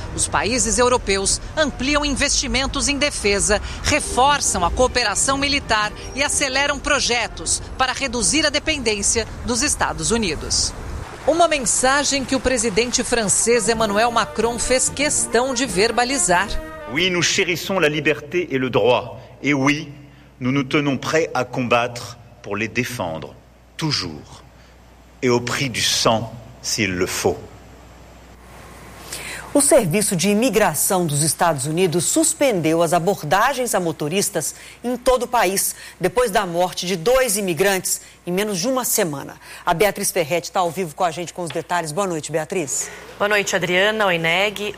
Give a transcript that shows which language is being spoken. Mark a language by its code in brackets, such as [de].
[pt] Os países europeus ampliam investimentos em defesa, reforçam a cooperação militar e aceleram projetos para reduzir a dependência dos Estados Unidos. Uma mensagem que o presidente francês Emmanuel Macron fez questão de verbalizar. [fr] Oui, nous chérissons la liberté et le droit. Et oui, nous nous tenons prêts à combattre pour les défendre, toujours, et au prix du sang, s'il le faut. [pt] O Serviço de Imigração dos Estados Unidos suspendeu as abordagens a motoristas em todo o país, depois da morte de dois imigrantes em menos de uma semana. A Beatriz Ferretti está ao vivo com a gente com os detalhes. Boa noite, Beatriz. Boa noite, Adriana. Oi, Neg.